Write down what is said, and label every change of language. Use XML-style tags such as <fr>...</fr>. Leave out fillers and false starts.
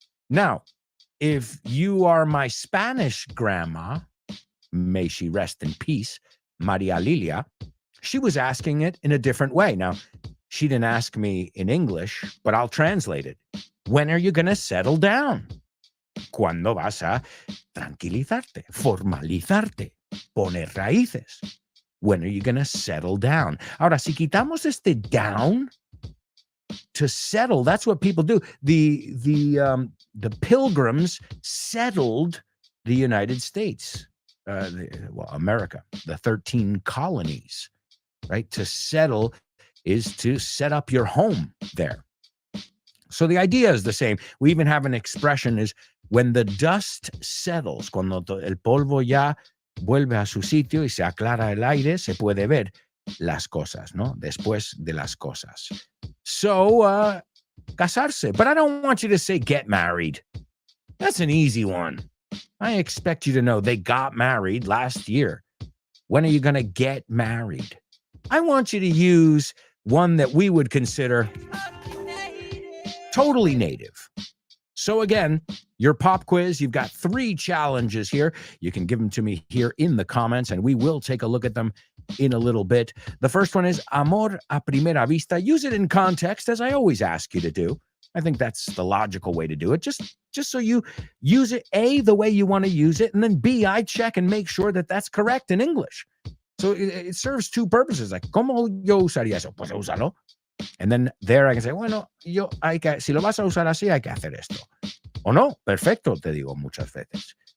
<en>Now, if you are my Spanish grandma, may she rest in peace, Maria Lilia, she was asking it in a different way. Now, she didn't ask me in English, but I'll translate it. When are you going to settle down?</en> <es>¿Cuándo vas a tranquilizarte, formalizarte, poner raíces?</es> <en>When are you going to settle down?</en> <es>Ahora, si quitamos este</es> <en>down to settle, that's what people do. The Pilgrims settled the United States, America, the 13 colonies, right? To settle is to set up your home there. So the idea is the same. We even have an expression is when the dust settles,</en> <es>cuando el polvo ya vuelve a su sitio y se aclara el aire, se puede ver las cosas, ¿no? Después de las cosas. So, casarse.</es> <en>But I don't want you to say get married. That's an easy one. I expect you to know they got married last year. When are you going to get married? I want you to use one that we would consider totally native. So again, your pop quiz, you've got 3 challenges here. You can give them to me here in the comments, and we will take a look at them in a little bit. The first one is</en> <es>amor a primera vista.</es> <en>Use it in context, as I always ask you to do. I think that's the logical way to do it. Just so you use it, A, the way you want to use it, and then B, I check and make sure that that's correct in English. So it serves 2 purposes. Like,</en> <es>¿cómo yo usaría eso? Pues úsalo.</es> <en>And then there I can say,</en> <es>bueno, si lo vas a usar así, hay que hacer esto. O no, perfecto, te digo muchas veces.</es>